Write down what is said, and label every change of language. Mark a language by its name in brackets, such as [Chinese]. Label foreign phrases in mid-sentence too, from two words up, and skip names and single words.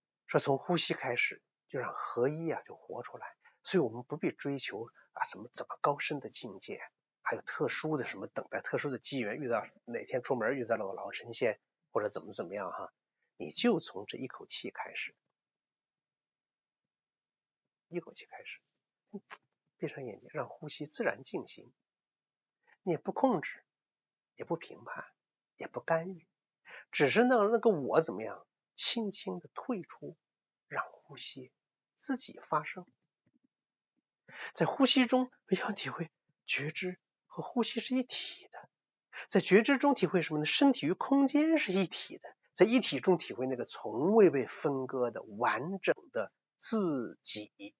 [Chinese] 說從呼吸開始，就讓合一啊就活出来。所以我们不必追求什么怎么高深的境界，还有特殊的什么等待特殊的机缘，遇到哪天出門遇到了个老神仙或者怎么樣哈，你就从这一口气開始，一口氣開始，閉上眼睛，讓呼吸自然進行，你也不控制，也不評判，也不干預，只是讓那個我怎麼樣，輕輕的退出，讓呼吸自己發生。在呼吸中要體會覺知和呼吸是一體的，在覺知中體會什麼呢？身體與空間是一體的，在一體中體會那個從未被分割的完整的自己。